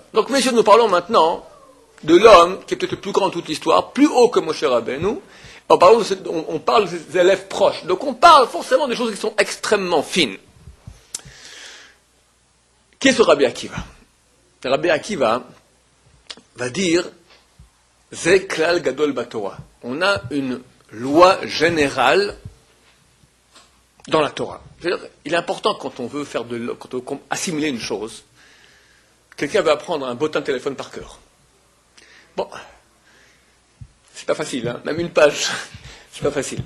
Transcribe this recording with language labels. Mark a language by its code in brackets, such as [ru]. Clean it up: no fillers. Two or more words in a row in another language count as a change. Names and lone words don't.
[fr] Donc, messieurs, nous parlons maintenant de l'homme qui est peut-être le plus grand de toute l'histoire, plus haut que Moshe Rabbeinu. On parle des élèves proches. Donc, on parle forcément des choses qui sont extrêmement fines. Qui est ce Rabbi Akiva? Rabbi Akiva va dire [he] זה כלל גדול בתורה. [fr] On a une loi générale dans la Torah. C'est-à-dire, il est important quand on veut assimiler une chose, quelqu'un va apprendre un bottin de téléphone par cœur. Bon, c'est pas facile, hein, même une page, c'est pas facile.